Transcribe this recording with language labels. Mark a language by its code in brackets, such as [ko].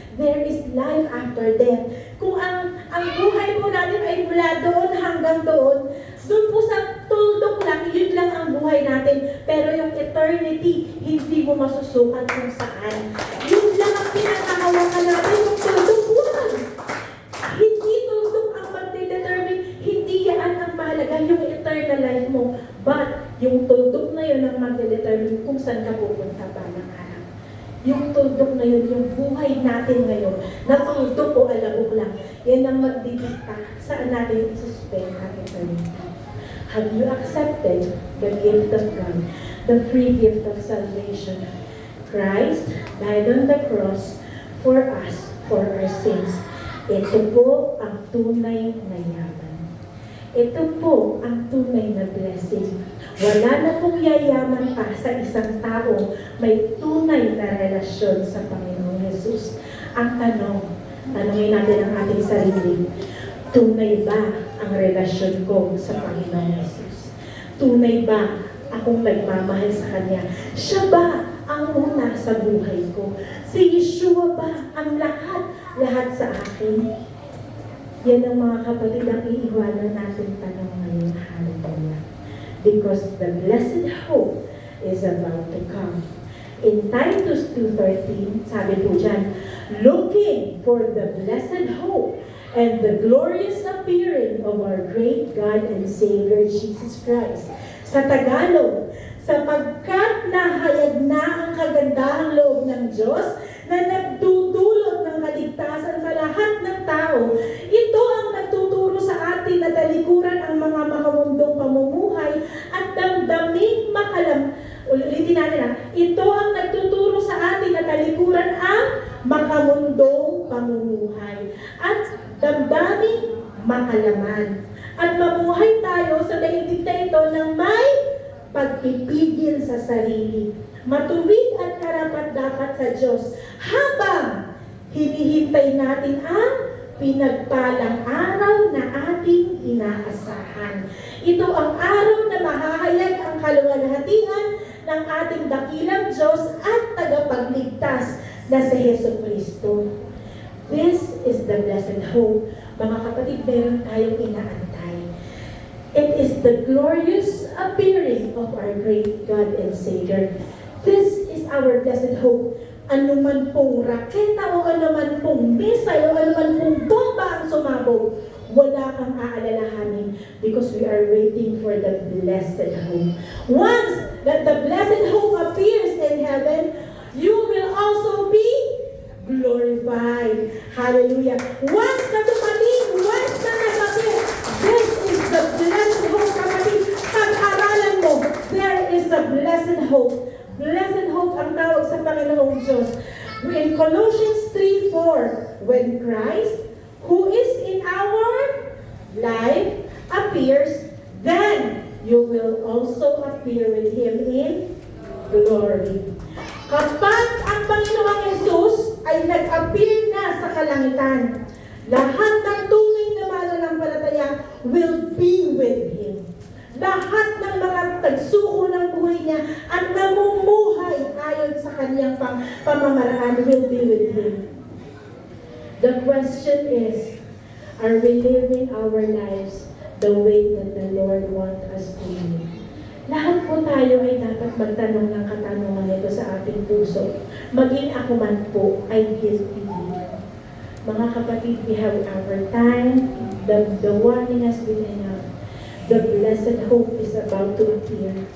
[en] There is life after death. [tl] Kung ang buhay po natin ay mula doon hanggang doon, doon po sa tuldok lang, yun lang ang buhay natin. Pero yung eternity, hindi mo masusukat kung saan. Yun lang ang pinakahawakan natin, yung tuldok. Wag! Hindi tuldok ang magdedetermine, hindi yan ang mahalaga, yung eternal life mo. But, yung tuldok na yun ang magdedetermine kung saan ka pupunta pa ng araw. Yung tuldok na yun, yung buhay natin ngayon, na tuldok o alabok lang, yan ang magdidikta saan natin isuspend ang eternity. [en] Have you accepted the gift of God, the free gift of salvation? Christ died on the cross for us, for our sins. [tl] Ito po ang tunay na yaman. Ito po ang tunay na blessing. Wala na pong yayaman pa sa isang tao may tunay na relasyon sa Panginoong Jesus. Ang tanongin natin ang ating sarili, tunay ba ang relasyon ko sa Panginoong Jesus? Tunay ba akong nagmamahal sa Kanya? Siya ba ang una sa buhay ko? Si Yeshua ba ang lahat sa akin? Yan ang mga kapatid ang iiwanan natin tanong ngayon. Hallelujah. [en] Because the blessed hope is about to come. In Titus 2:13, [tl] sabi po dyan, [en] looking for the blessed hope and the glorious appearing of our great God and Savior Jesus Christ. [tl] Sa Tagalog, sapagkat nahayag na ang kagandahang loob ng Diyos na nagdudulot ng kaligtasan sa lahat ng tao, ito ang nagtuturo sa atin na talikuran ang mga makamundong pamumuhay at damdaming ulitin natin ito ang nagtuturo sa atin na talikuran ang makamundong pamumuhay at damdaming makalaman. At mamuhay tayo sa daigdig na ito ng may pagpipigil sa sarili, matuwid at karapat-dapat sa Diyos, habang hinihintay natin ang pinagpalang araw na ating inaasahan. Ito ang araw na mahahayag ang kaluwalhatian ng ating dakilang Diyos at tagapagligtas na si Jesucristo. [en] This is the blessed hope. [tl] Mga kapatid, meron tayong inaantay. [en] It is the glorious appearing of our great God and Savior. This is our blessed hope. [tl] Anuman pong raketa o anuman pong missile o anuman pong bomba ang sumabog, wala kang aalalahanin [en] because we are waiting for the blessed hope. Once that the blessed hope appears in heaven, you will also be glorified. Hallelujah. Once [tl] na dumating, [en] once na nag-appear, this is the blessed hope, kapatid. [tl] Pag-aralan mo, [en] there is a blessed hope. [tl] Blessed hope ang tawag sa Panginoong Diyos. [en] In Colossians 3:4, when Christ, who is in our life, appears, then you will also appear with Him in glory. [tl] Kapag ang Panginoong Jesus ay nag-appear na sa kalangitan, lahat ng tunay na mananampalataya [en] will be with Him. [tl] Lahat ng mga tagsuko ng buhay niya at namumuhay ayon sa kanyang pamamaraan [en] will be with Him. The question is, are we living our lives the way that the Lord wants us to live? [tl] Lahat po tayo ay dapat magtanong ng katanungan ito sa ating puso. Maging ako man po ay guilty dito. Mga kapatid, [en] we have our time. The warning has been enough. The blessed hope is about to appear.